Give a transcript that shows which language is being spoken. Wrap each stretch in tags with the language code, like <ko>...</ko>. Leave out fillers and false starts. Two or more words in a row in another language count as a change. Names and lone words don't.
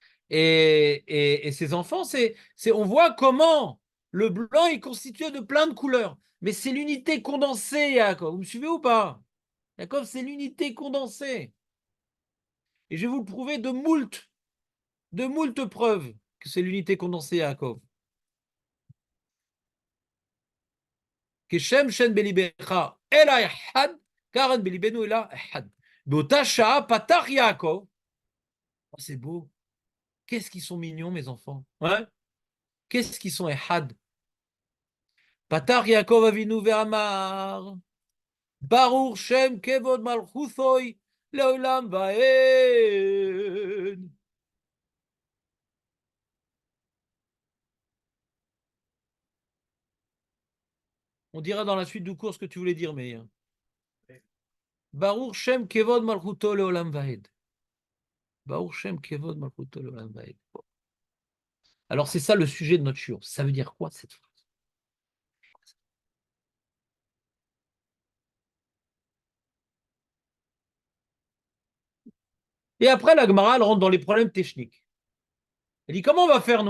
<fr>Et ses enfants, on voit comment le blanc est constitué de plein de couleurs. Mais c'est l'unité condensée, Yaakov. Vous me suivez ou pas? Yaakov, c'est l'unité condensée. Et je vais vous le prouver de moult preuves que c'est l'unité condensée, Yaakov.</fr> <he>כשם שאין בליבך אלא אחד, כך אין בליבנו אלא אחד. באותה שעה פתח יעקב.</he> <fr>Oh, c'est beau. Qu'est-ce qu'ils sont mignons, mes enfants. Ouais. Qu'est-ce qu'ils sont ehad.</fr> <he>פתח יעקב אבינו ואמר, ברוך שם כבוד מלכותוי לעולם ועד.</he> <fr>On dira dans la suite du cours ce que tu voulais dire, mais</fr> <he>ברוך שם כבוד מלכותו לעולם ועד. ברוך שם כבוד מלכותו לעולם ועד.</he> <fr>Alors c'est ça le sujet de notre shiur. Ça veut dire quoi cette phrase? Et après la Gemara elle rentre dans les problèmes techniques. Elle dit comment on va faire nous?</fr>